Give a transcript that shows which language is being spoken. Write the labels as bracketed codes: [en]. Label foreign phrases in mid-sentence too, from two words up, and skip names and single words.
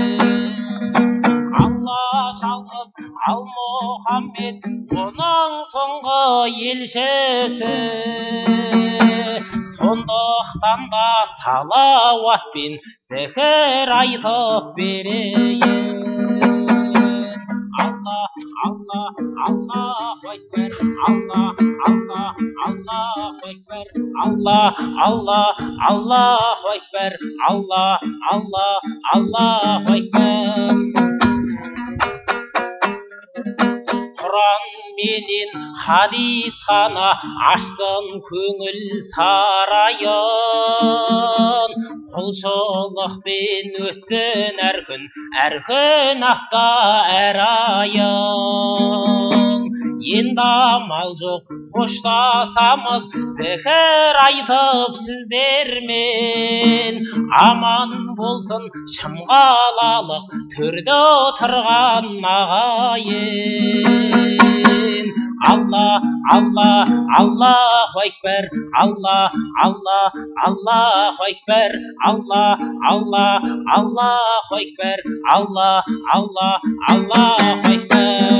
[kk] Алла жалғыз ал Мұхаммед, оның соңғы елшісі. Сондықтан да салауатпен зікір айтып берейін. [ar] الله، الله، الله أكبر، الله، الله, الله أكبر، الله، الله، الله أكبر، الله، الله، الله أكبر. [kk] Құран менен хадис хана ашсын көңіл сарайын, құлшылықпен өтсін әр күн апта әр айын. Енді амал жоқ қоштасамыз зікір айтып сіздермен, аман болсын шымғалалық төрде отырған ағайын. [ar] الله، الله، الله أكبر، الله، الله، الله أكبر، الله، الله، الله أكبر، الله، الله، الله أكبر.